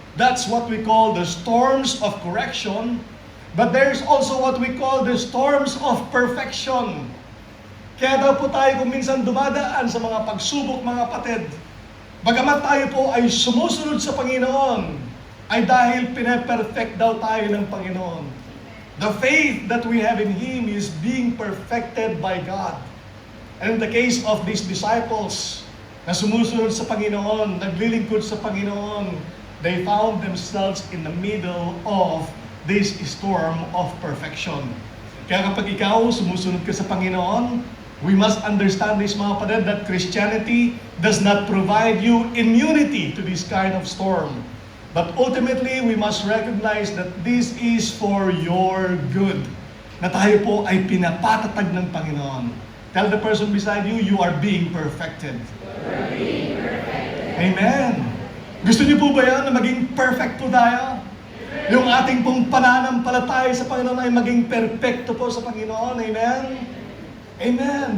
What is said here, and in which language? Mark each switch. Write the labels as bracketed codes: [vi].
[en] That's what we call the storms of correction. But there's also what we call the storms of perfection. [tl] Kaya daw po tayo kung minsan dumadaan sa mga pagsubok, mga kapatid, bagamat tayo po ay sumusunod sa Panginoon, ay dahil pinaperfect daw tayo ng Panginoon. [en] The faith that we have in Him is being perfected by God. And in the case of these disciples [tl] na sumusunod sa Panginoon, naglilingkod sa Panginoon, [en] they found themselves in the middle of this storm of perfection. [tl] Kaya kapag ikaw sumusunod ka sa Panginoon, [en] We must understand this, [tl] mga kapatid, [en] that Christianity does not provide you immunity to this kind of storm. But ultimately, we must recognize that this is for your good. [tl] Na tayo po ay pinapatatag ng Panginoon. [en] Tell the person beside you, you are being perfected. [tl] Amen. Gusto niyo po ba yan na maging perfect po tayo? Yung ating pong pananampalataya sa Panginoon ay maging perfecto po sa Panginoon. Amen? Amen.